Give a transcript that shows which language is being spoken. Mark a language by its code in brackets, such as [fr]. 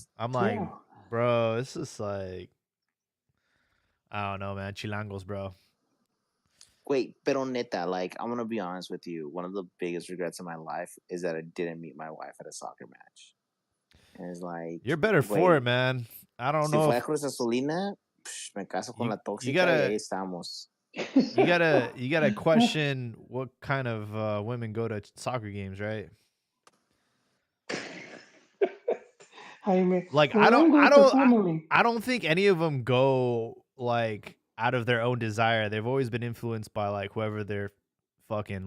[en] I'm like, bro, it's just like, I don't know, man. Chilangos, bro. Wait, [es] pero neta, [en] like, I'm gonna be honest with you. One of the biggest regrets in my life is that I didn't meet my wife at a soccer match. And it's like, you're better for it, man. I don't know. [es] Si fue Cruz Azulina, me caso con la tóxica y ahí estamos. [en] You gotta question what kind of women go to soccer games, right? Like I don't think any of them go like out of their own desire. They've always been influenced by like whoever they're fucking.